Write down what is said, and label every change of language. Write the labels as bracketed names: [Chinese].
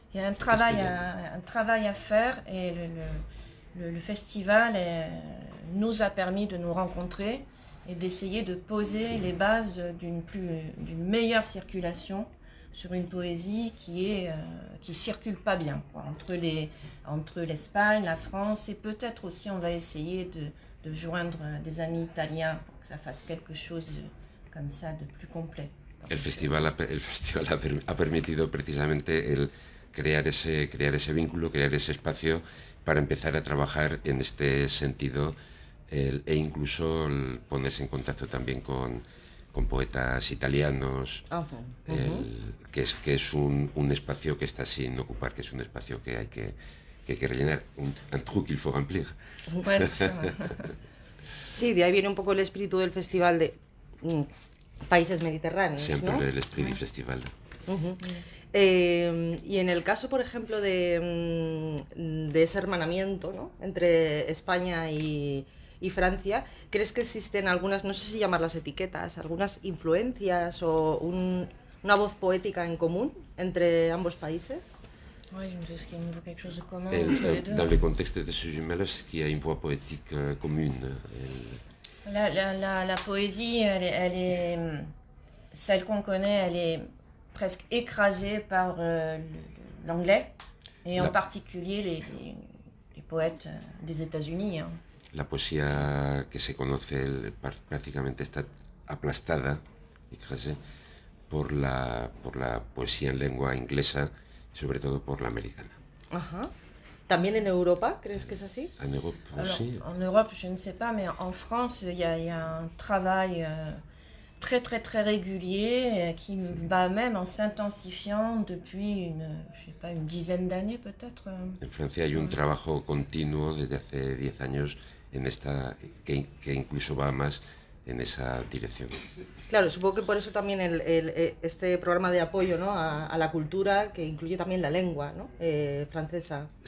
[French] Il y a un travail à faire et le festival nous a permis de nous rencontrer et d'essayer de poser les bases d'une meilleure circulation sur une poésie qui circule pas bien, quoi, entre l'Espagne, la France, et peut-être aussi on va essayer de joindre des amis italiens pour que ça fasse quelque chose comme ça de plus complet. [Spanish] El festival ha permitido precisamente crear ese vínculo, crear ese espacio para empezar a trabajar en este sentido e incluso ponerse en contacto también con poetas italianos, que es un espacio que está sin ocupar, que es un espacio que hay que rellenar, [French] un trou qu'il faut remplir. [Spanish] Pues, sí, de ahí viene un poco el espíritu del festival de países mediterráneos, Siempre ¿no? el espíritu del festival. Y en el caso, por ejemplo, de ese hermanamiento, ¿no?, entre España y Francia, ¿crees que existen algunas, no sé si llamarlas etiquetas, algunas influencias o una voz poética en común entre ambos países? [French] Oui, est-ce qu'il nous faut quelque chose de commun Et, entre les deux? dans le contexte de ce jumelage, est-ce qu'il y a une voix poétique commune? La poésie, elle est, celle qu'on connaît, elle est presque écrasée par l'anglais, et en particulier les poètes des États-Unis. Hein. [Spanish] La poesía que se conoce prácticamente está aplastada, écrasée, por la poesía en lengua inglesa, sobre todo por la americana. Ajá. ¿También en Europa crees que es así? [French] En Europe aussi. En Europe, je ne sais pas, mais en France, il y a un travail très très très régulier qui va même en s'intensifiant depuis une dizaine d'années peut-être. [Spanish] En Francia hay un trabajo continuo desde hace 10 años que incluso va más en esa dirección. Claro, supongo que por eso también este programa de apoyo, ¿no?, a la cultura, que incluye también la lengua, ¿no?, francesa.